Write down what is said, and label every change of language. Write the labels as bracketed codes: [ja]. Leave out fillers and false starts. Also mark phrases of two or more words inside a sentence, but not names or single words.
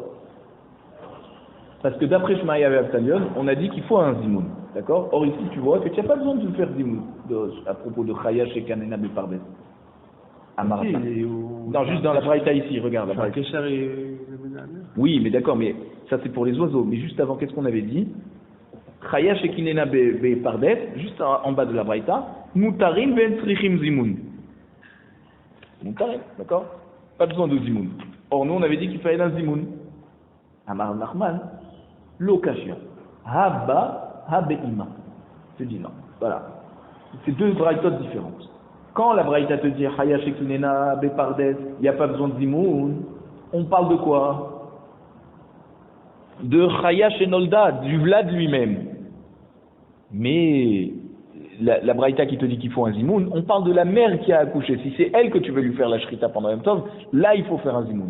[fr] Parce que d'après Shmaïa et Abtalion, on a dit qu'il faut un zimoun. D'accord? Or ici, tu vois que tu n'as pas besoin de faire zimoun à propos de [he] חיה שקיננה בפרדס. [fr] À Marata. Non, juste dans la Braïta ici, regarde. La et... Oui, mais d'accord, mais ça c'est pour les oiseaux. Mais juste avant, qu'est-ce qu'on avait dit? [he] חיה שקיננה בפרדס, [fr] juste en bas de la braïta, [he] מותרין ואין צריכין זימון. [fr] Mutarin, d'accord? Pas besoin de zimoun. Or, nous, on avait dit qu'il fallait un zimoun. [he] אמר נחמן, לא קשיא. הא בה, הא באמה. [fr] Je dis non. Voilà. C'est deux braïtotes différentes. Quand la braïta te dit [he] חיה שקיננה בפרדס, [fr] il n'y a pas besoin de zimoun, on parle de quoi? De [he] חיה שנולדה, [fr] du Vlad lui-même. Mais la braïta qui te dit qu'il faut un zimoun, on parle de la mère qui a accouché. Si c'est elle que tu veux lui faire la shrita pendant [he] יום טוב, [fr] là il faut faire un zimoun.